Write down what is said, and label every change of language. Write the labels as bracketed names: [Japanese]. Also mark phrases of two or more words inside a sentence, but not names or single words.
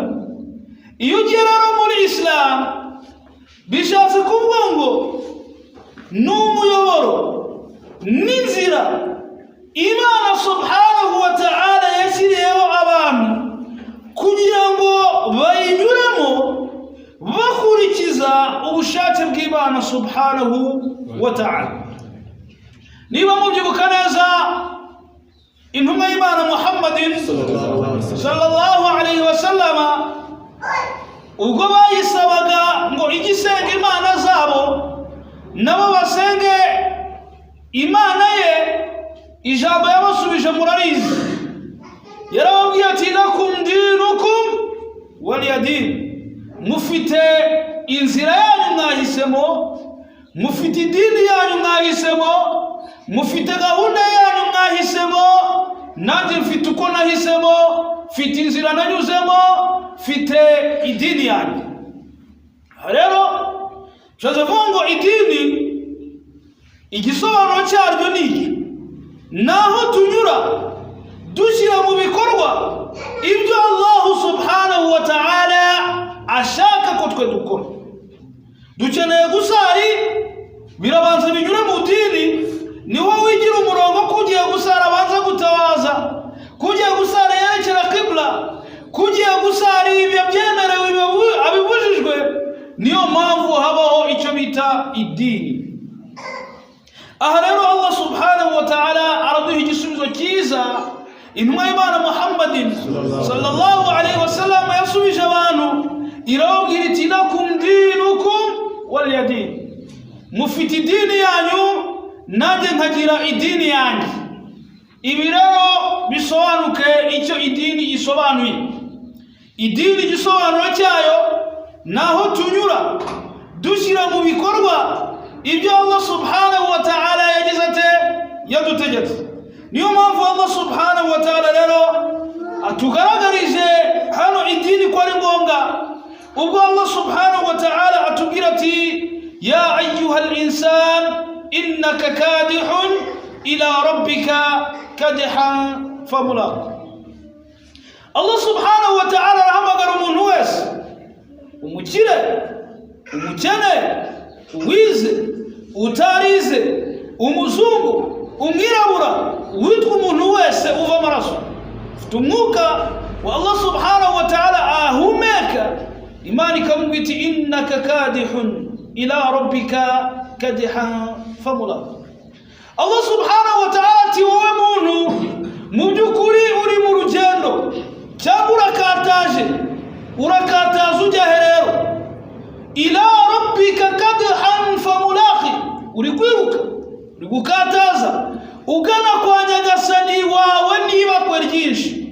[Kinyarwanda] Iyo ugiye rero muri Islam bishatse kuvuga ngo n'umuyoboro n'inzira Imana [Arabic] سبحانه وتعالى [Kinyarwanda] yashyiriyeho abantu kugira ngo bayinyuremo bakurikiza ubushake bw'Imana [Arabic] سبحانه وتعالى. [Kinyarwanda] Niba mubyibuka neza, intumwa y'Imana Muhammadin [Arabic] صلى الله عليه وسلم [Kinyarwanda] ubwo bayisabaga ngo igisenga Imana zabo nabo basenge Imana ye, ijambo yabasubije murarizi. Yarababwiye ati [Arabic] لكم دينكم ولي دين. [Kinyarwanda] Mufite inzira yanyu mwahisemo, mufite idini yanyu mwahisemo, mufite gahunda yanyu mwahisemo, nanjye mfite uko nahisemo, mfite inzira nanyuzemo, mfite idini yanyu. Rero tuzavuga ngo idini igisobanuro cyaryo ni iki? Naho tunyura dushyira mu bikorwa ibyo [Arabic] الله سبحانه وتعالى [Kinyarwanda] ashaka ko twe dukora. Dukeneye gusari, birabanza binyure mu dini niho wigira umurongo kugiye gusara banza gutawaza, kugiye gusara yerekera qibla, kugiye gusara ibyo byemerewe abibujijwe. Niyo mpamvu habaho icyo bita idini. Aha rero [Arabic] الله سبحانه وتعالى [Kinyarwanda] araduha igisubizo cyiza. Intumwa y'Imana Muhammadin [Arabic] صلى الله عليه وسلم [Kinyarwanda] yasubije abantu irababwira iti [Arabic] لكم دينكم ولي دين, [Kinyarwanda] mufite idini yanyu nanjye nkagira idini yanjye. Ibi rero bisobanuke icyo idini isobanuye. Idini igisobanuro cyayo naho tunyura dushyira mu bikorwa ibyo [Arabic] الله سبحانه وتعالى [Kinyarwanda] yagize ate yadutegetse. Niyo mpamvu [Arabic] الله سبحانه وتعالى [Kinyarwanda] rero atugaragarije hano idini ko ari ngombwa. Ubwo [Arabic] الله سبحانه وتعالى [Kinyarwanda] atubwira ati [Arabic] يا أيها الإنسان إنك كادح إلى ربك كدحا فملاقيه. الله سبحانه وتعالى [Kinyarwanda] arahamagara umuntu wese, umukire, umukene, uwize, utarize, umuzungu, umwirabura, witwa umuntu wese uva amaraso, ufite umwuka wa [Arabic] الله سبحانه وتعالى [Kinyarwanda] ahumeka, Imana ikamubwira iti [Arabic] إنك كادح إلى ربك كدحا فملاقيه. الله سبحانه وتعالى [Kinyarwanda] ati wowe muntu mu by'ukuri uri mu rugendo cyangwa urakataje ujya herero, [Arabic] إلى ربك كدحا فملاقيه, [Kinyarwanda] uri kwiruka, uri gukataza ugana kwa nyagasani wawe niba kwe ryinshi.